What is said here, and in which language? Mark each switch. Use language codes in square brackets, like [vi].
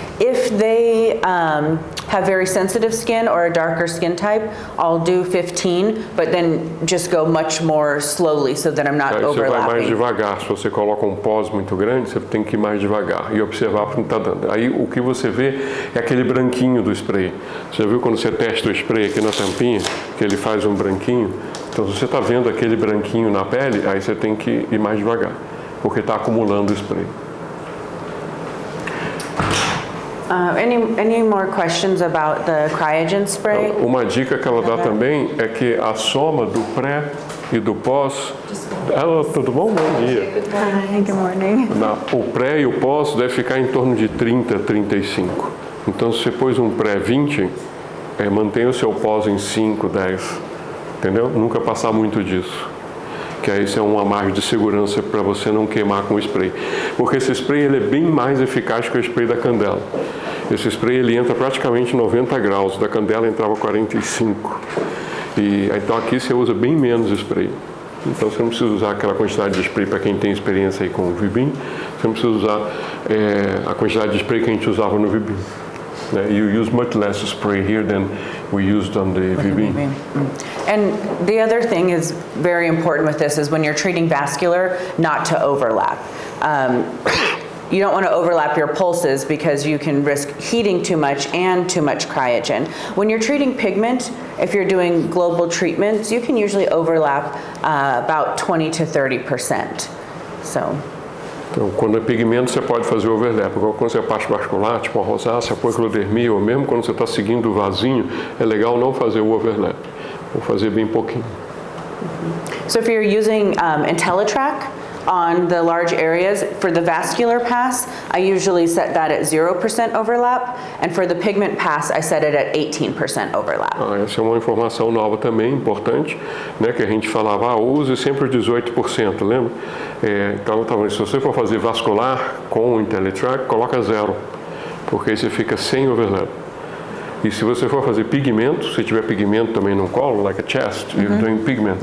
[en] If they have very sensitive skin or a darker skin type, I'll do 15, but then just go much more slowly so that I'm not [pt] Aí você vai mais [en] overlapping. [pt] devagar. Se você coloca um pós muito grande, você tem que ir mais devagar e observar para onde está dando. Aí o que você vê é aquele branquinho do spray. Você já viu quando você testa o spray aqui na tampinha, que ele faz um branquinho? Então se você está vendo aquele branquinho na pele, aí você tem que ir mais devagar, porque está acumulando o spray. [en] Any more questions about the cryogen spray? [pt] Uma dica que ela dá também é que a soma do pré e do pós... tudo bom? Bom dia. [en] Hi, good morning. [pt] O pré e o pós deve ficar em torno de 30, 35. Então, se você pôs um pré 20, mantenha o seu pós em 5, 10. Entendeu? Nunca passar muito disso. Que aí isso é uma margem de segurança para você não queimar com o spray. Porque esse spray ele é bem mais eficaz que o spray da candela. Esse spray ele entra praticamente 90 graus, da candela entrava 45. Então aqui você usa bem menos spray. Então você não precisa usar aquela quantidade de spray para quem tem experiência aí com o Vibim. Você não precisa usar a quantidade de spray que a gente usava no Vibim. [en] You use much less spray here than we used on the Vibim. And the other thing is very important with this is when you're treating vascular, not to overlap. You don't want to overlap your pulses because you can risk heating too much and too much cryogen. When you're treating pigment, if you're doing global treatments, you can usually overlap about 20 to 30%. So. [pt] Então, quando é pigmento, você pode fazer overlap. Agora, quando você é parte vascular, tipo a rosácea, a poiquilodermia, ou mesmo quando você está seguindo o vasinho, é legal não fazer o overlap. Ou fazer bem pouquinho. [en] So if you're using IntelliTrack on the large areas, for the vascular pass, I usually set that at 0% overlap, and for the pigment pass, I set it at 18% overlap. [pt] Essa é uma informação nova também, importante, né, que a gente falava, use sempre os 18%, lembra? Então, se você for fazer vascular com o IntelliTrack, coloca 0, porque aí você fica sem overlap. E se você for fazer pigmento, se tiver pigmento também no colo, [en] like a chest, you're doing pigment,